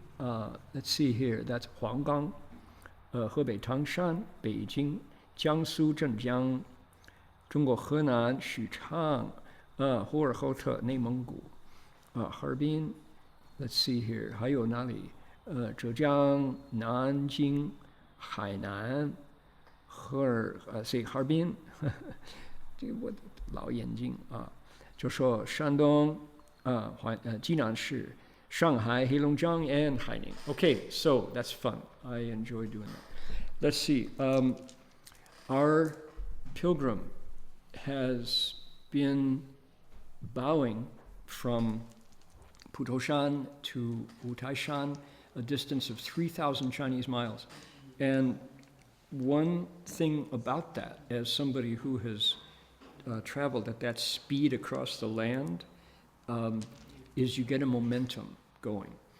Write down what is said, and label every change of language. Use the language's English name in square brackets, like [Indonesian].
[English] Let's see here, that's [Chinese] 黄冈, 河北唐山、北京、江苏镇江、中国河南许昌、呼和浩特、内蒙古、哈尔滨。 [English] Let's see here, [Chinese] 还有哪里？浙江、南京、海南、哈尔滨、这个我老眼睛啊，就说山东济南市、上海、黑龙江 and Haining. [English] Okay, so that's fun. I enjoy doing that. Let's see. Our pilgrim has been bowing from Putoshan to Wutaishan, a distance of 3,000 Chinese miles. And one thing about that, as somebody who has traveled at that speed across the land, is you get a momentum going.